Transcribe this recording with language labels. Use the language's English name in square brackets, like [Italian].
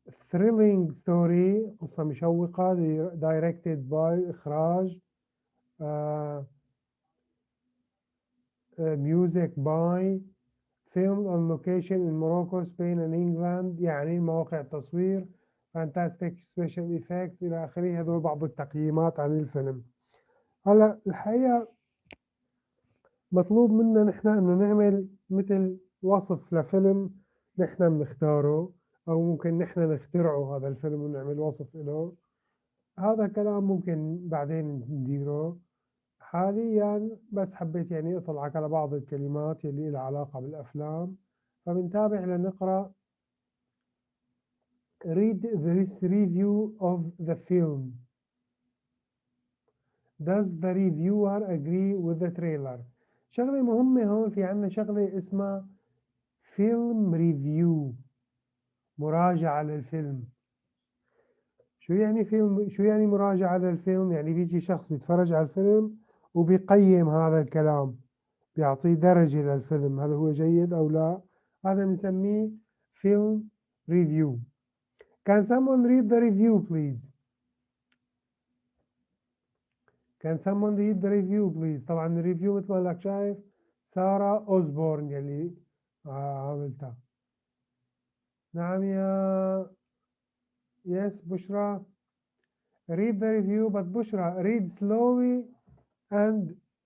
[English] Thrilling story [Arabic] قصة مشوقة [English] directed by إخراج. Music by. filmed on location in Morocco, Spain and England. [Arabic] يعني مواقع التصوير. [English] fantastic special effects [Arabic] إلى آخره. هذول بعض التقييمات عن الفيلم. هلا الحقيقة مطلوب منا نحن إنه نعمل مثل وصف لفيلم نحن بنختاره، أو ممكن نحن نخترعه هذا الفيلم ونعمل وصف له. هذا كلام ممكن بعدين نديره. حاليا بس حبيت يعني أطلعك على بعض الكلمات يلي لها علاقة بالأفلام، فبنتابع لنقرأ. [English] Read this review of the film. Does the reviewer agree with the trailer؟ [Arabic] شغلة مهمة هون، في عنا شغلة اسمها فيلم ريفيو، مراجعة للفيلم. شو يعني فيلم؟ شو يعني مراجعة للفيلم؟ يعني بيجي شخص بيتفرج على الفيلم وبيقيم هذا الكلام، بيعطيه درجة للفيلم هل هو جيد أو لا. هذا بنسميه فيلم ريفيو. [English] Can someone read the review please? Can someone read the review please؟ [Arabic] طبعا الريفيو مثل ما لك شايف سارة أوزبورن يلي عملتها. نعم يا [English] yes بشرى. Read the review but بشرى read slowly and